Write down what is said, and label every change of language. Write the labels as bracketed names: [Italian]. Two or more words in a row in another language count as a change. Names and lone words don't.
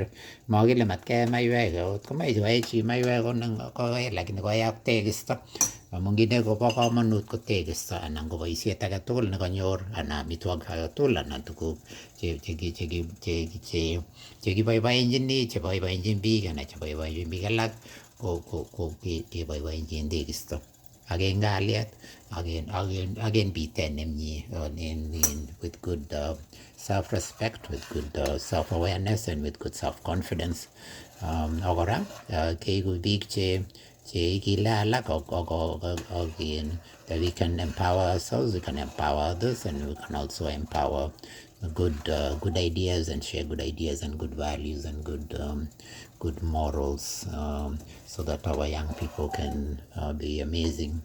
[Kalenjin] Mokile matkee maiywek, kot komoe koyee chi maiywek koyee, lakini koyee ak tegisto amun kit nekobo komonut ko tegisto anan ko boisiet agetugul nekonyor anan amitwogik agetugul anan tuguk chekiboiboenchini, cheboiboenchin biik anan cheboiboenchin biik alak ko keboiboenchin tegisto ak en kalyet ak en bitet nemie [English] with good self-respect, with good self-awareness and with good self-confidence. [Kalenjin] Ak kora keigu biik cheikile alak [English] that we can empower ourselves, we can empower others, and we can also empower good ideas and share good ideas and good values and good morals, so that our young people can be amazing.